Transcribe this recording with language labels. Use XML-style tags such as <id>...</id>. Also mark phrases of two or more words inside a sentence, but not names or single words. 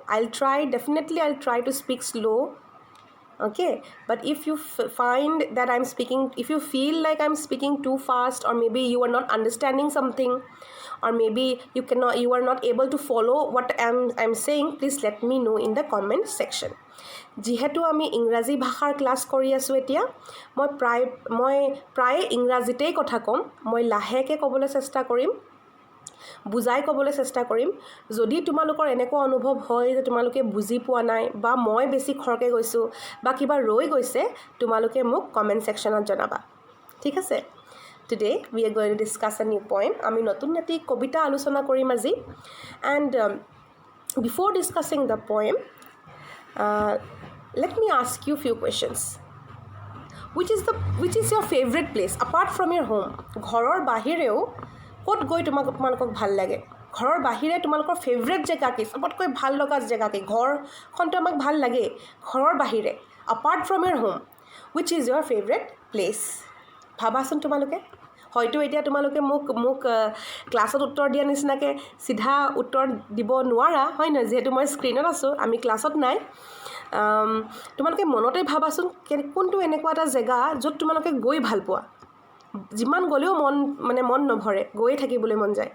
<en>I'll try to speak slow, okay? But if you find that if you feel like I'm speaking too fast, or maybe you are not understanding something, or maybe you are not able to follow what I'm saying, please let me know in the comment section.</en> <as>যিহেতু আমি ইংৰাজী ভাষাৰ ক্লাছ কৰি আছোঁ এতিয়া, মই প্ৰায় ইংৰাজীতেই কথা ক'ম. মই লাহেকৈ ক'বলৈ চেষ্টা কৰিম, বুজাই ক'বলৈ চেষ্টা কৰিম. যদি তোমালোকৰ এনেকুৱা অনুভৱ হয় যে তোমালোকে বুজি পোৱা নাই, বা মই বেছি খৰকৈ গৈছোঁ, বা কিবা ৰৈ গৈছে, তোমালোকে মোক</as> <en>comment section</en> <as>জনাবা, ঠিক আছে?</as> <en>Today we are going to discuss a new poem.</en> <as>আমি নতুন এটি কবিতা আলোচনা কৰিম আজি.</as> <en>And before discussing the poem, let me ask you a few questions. Which is your favorite place apart from your home?</en> <as>ঘৰৰ বাহিৰেও ক'ত গৈ তোমালোকক ভাল লাগে? ঘৰৰ বাহিৰে তোমালোকৰ ফেভৰেট জেগা কি? সবতকৈ ভাল লগা জেগা কি? ঘৰখনটো আমাক ভাল লাগে, ঘৰৰ বাহিৰে</as> <en>apart from your home, which is your favorite place?</en> <as>ভাবাচোন তোমালোকে. হয়তো এতিয়া তোমালোকে মোক ক্লাছত উত্তৰ দিয়া নিচিনাকৈ চিধা উত্তৰ দিব নোৱাৰা, হয় নহয়? যিহেতু মই স্ক্ৰীনত আছোঁ, আমি ক্লাছত নাই. তোমালোকে মনতে ভাবাচোন কোনটো এনেকুৱা এটা জেগা য'ত তোমালোকে গৈ ভাল পোৱা, যিমান গ'লেও মন নভৰে, গৈয়ে থাকিবলৈ মন যায়.</as>